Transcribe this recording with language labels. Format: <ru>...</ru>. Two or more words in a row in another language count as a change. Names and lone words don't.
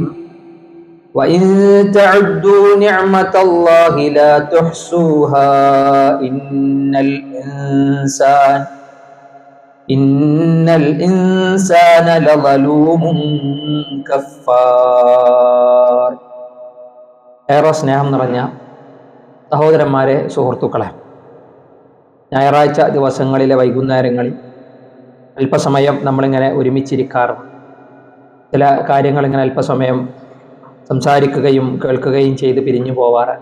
<ar>وإن تعدوا نعمة الله لا تحصوها إن الإنسان لظلوم كفار.</ar> <ml>ഏറെ സ്നേഹം നിറഞ്ഞ സഹോദരന്മാരെ, സുഹൃത്തുക്കളെ, ഞായറാഴ്ച ദിവസങ്ങളിലെ വൈകുന്നേരങ്ങളിൽ അല്പസമയം നമ്മളിങ്ങനെ ഒരുമിച്ചിരിക്കാറുണ്ട്. ചില കാര്യങ്ങൾ ഇങ്ങനെ അല്പസമയം സംസാരിക്കുകയും കേൾക്കുകയും ചെയ്ത് പിരിഞ്ഞു പോവാറാണ്.</ml>